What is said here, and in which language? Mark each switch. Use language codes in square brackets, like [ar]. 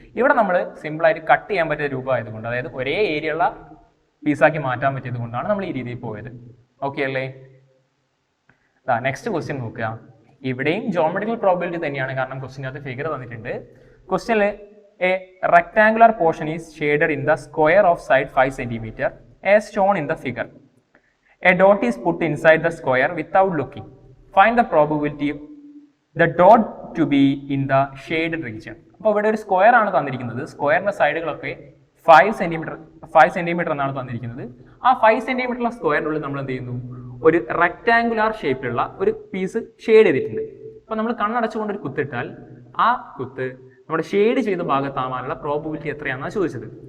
[ml] ഇവിടെ നമ്മൾ സിമ്പിളായിട്ട് കട്ട് ചെയ്യാൻ പറ്റിയ രൂപമായതുകൊണ്ട്, അതായത് ഒരേ ഏരിയ ഉള്ള പീസാക്കി മാറ്റാൻ പറ്റിയത് കൊണ്ടാണ് നമ്മൾ ഈ രീതിയിൽ പോയത്. ഓക്കെ അല്ലേ? നെക്സ്റ്റ് ക്വസ്റ്റ്യൻ നോക്കുക. ഇവിടെയും ജോമെട്രിക്കൽ പ്രോബബിലിറ്റി തന്നെയാണ്, കാരണം ക്വസ്റ്റിൻ്റെ അകത്ത് ഫിഗർ തന്നിട്ടുണ്ട്. [en] ക്വസ്റ്റ്യനിൽ a rectangular portion is shaded in the square of side 5 cm as shown in the figure. A dot is put inside the square without looking. Find the probability the dot to be in the shaded region. [ml] അപ്പോൾ ഇവിടെ ഒരു square ആണ് തന്നിരിക്കുന്നത്. സ്ക്വയറിന്റെ സൈഡുകളൊക്കെ 5 cm എന്നാണ് തന്നിരിക്കുന്നത്. ആ 5 cm ഉള്ള സ്ക്വയറിനുള്ളിൽ നമ്മൾ എന്ത് ചെയ്യുന്നു, ഒരു റെക്ടാങ്കുലാർ ഷേപ്പിലുള്ള ഒരു പീസ് ഷെയ്ഡ് ചെയ്തിട്ടുണ്ട്. അപ്പോൾ നമ്മൾ കണ്ണടച്ചുകൊണ്ട് ഒരു കുത്തിട്ടാൽ ആ കുത്ത് നമ്മുടെ ഷെയ്ഡ് ചെയ്ത ഭാഗത്താവാനുള്ള പ്രോബബിലിറ്റി എത്രയാണെന്നാണ് ചോദിച്ചത്.